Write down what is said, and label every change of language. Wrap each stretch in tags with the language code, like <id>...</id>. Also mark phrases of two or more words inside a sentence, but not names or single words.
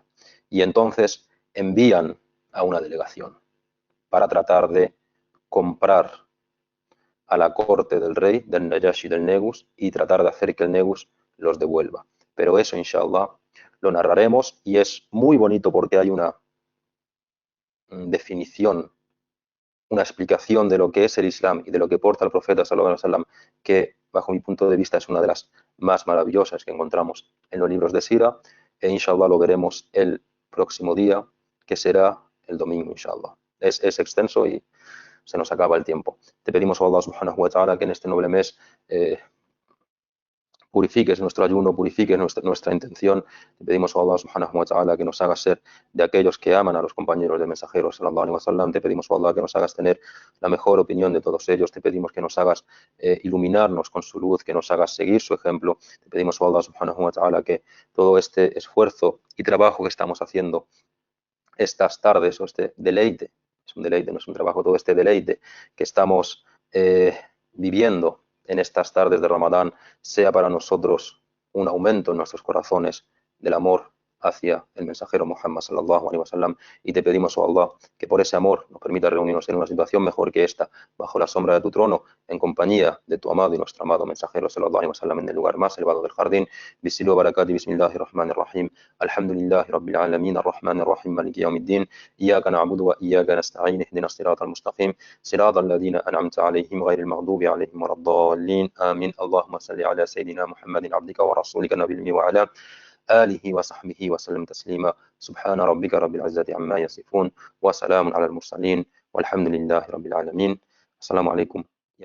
<es>Y entonces envían a una delegación para tratar de comprar a la corte del rey, del Najashi, del Negus, y tratar de hacer que el Negus los devuelva. Pero eso, inshallah, lo narraremos y es muy bonito porque hay una definición, una explicación de lo que es el Islam y de lo que porta el profeta</es> <ar>صلى الله عليه وسلم,</ar> <es>que bajo mi punto de vista es una de las más maravillosas que encontramos en los libros de Sira, e inshallah lo veremos el próximo día, que será el domingo, inshallah. Es extenso y se nos acaba el tiempo. Te pedimos a Allah</es> <ar>سبحانه وتعالى</ar> <es>que en este noble mes purifiques nuestro ayuno, purifiques nuestra intención. Te pedimos a Allah</es> <ar>سبحانه وتعالى</ar> <es>que nos hagas ser de aquellos que aman a los compañeros del mensajero</es> <ar>صلى الله عليه وسلم.</ar> <es>Te pedimos a Allah que nos hagas tener la mejor opinión de todos ellos. Te pedimos que nos hagas iluminarnos con su luz, que nos hagas seguir su ejemplo. Te pedimos a Allah</es> <ar>سبحانه وتعالى</ar> <es>que todo este esfuerzo y trabajo que estamos haciendo estas tardes, o este deleite, es un deleite, no es un trabajo, todo este deleite que estamos viviendo en estas tardes de Ramadán, sea para nosotros un aumento en nuestros corazones del amor hacia el mensajero Muhammad</es> <ar>صلى الله عليه وسلم,</ar> <es>y te pedimos, oh Allah, que por ese amor nos permita reunirnos en una situación mejor que esta, bajo la sombra de tu trono, en compañía de tu amado y nuestro amado mensajero</es> <ar>صلى الله عليه وسلم,</ar> <es>en el lugar más elevado del jardín.</es> <ar>بسلو بركتي بسم الله الرحمن الرحيم الحمد لله رب العالمين الرحمن الرحيم مالك يوم الدين إياك نعبد وإياك نستعين اهدنا الصراط المستقيم صراط الذين أنعمت عليهم غير المغضوب عليهم ولا الضالين آمين. اللهم صل على سيدنا محمد عبدك ورسولك النبي الأمي وعلى آله وصحبه وسلم تسليما سبحان ربك رب العزة عما يصفون وسلام على المرسلين والحمد لله رب العالمين السلام عليكم</ar>